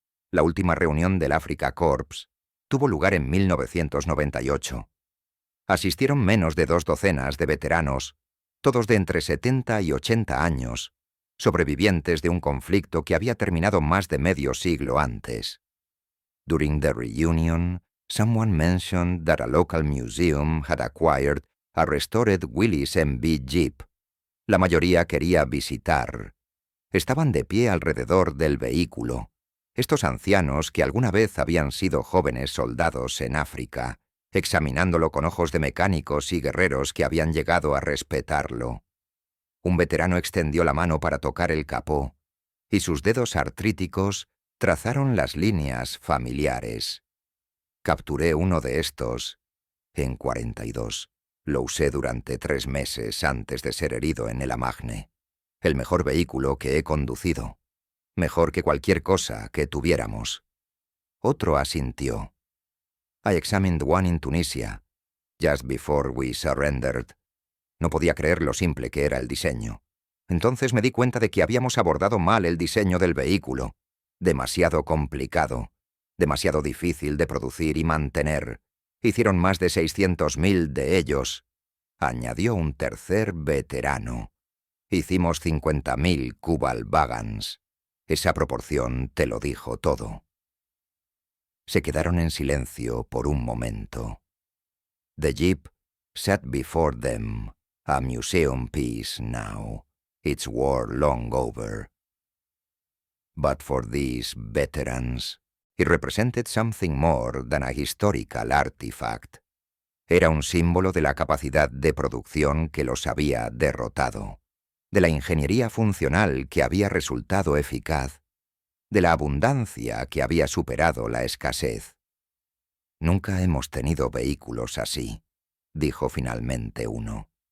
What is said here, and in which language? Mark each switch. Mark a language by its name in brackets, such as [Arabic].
[Spanish] La última reunión del Africa Corps tuvo lugar en 1998. Asistieron menos de 2 docenas de veteranos, todos de entre 70 y 80 años, sobrevivientes de un conflicto que había terminado más de medio siglo antes. [English] During the reunion, someone mentioned that a local museum had acquired a restored Willys MB Jeep. [Spanish] La mayoría quería visitar. Estaban de pie alrededor del vehículo. Estos ancianos que alguna vez habían sido jóvenes soldados en África, examinándolo con ojos de mecánicos y guerreros que habían llegado a respetarlo. Un veterano extendió la mano para tocar el capó, y sus dedos artríticos trazaron las líneas familiares. Capturé uno de estos en 42. Lo usé durante 3 meses antes de ser herido en el Amagne. El mejor vehículo que he conducido. Mejor que cualquier cosa que tuviéramos. Otro asintió. [English] I examined one in Tunisia, just before we surrendered. [Spanish] No podía creer lo simple que era el diseño. Entonces me di cuenta de que habíamos abordado mal el diseño del vehículo. Demasiado complicado, demasiado difícil de producir y mantener. Hicieron más de 600.000 de ellos. Añadió un tercer veterano. Hicimos 50.000 Kubal-Wagons. Esa proporción te lo dijo todo. Se quedaron en silencio por un momento. [English] The Jeep sat before them, a museum piece now, its war long over. But for these veterans, it represented something more than a historical artifact. [Spanish] Era un símbolo de la capacidad de producción que los había derrotado, de la ingeniería funcional que había resultado eficaz, de la abundancia que había superado la escasez. Nunca hemos tenido vehículos así, dijo finalmente uno.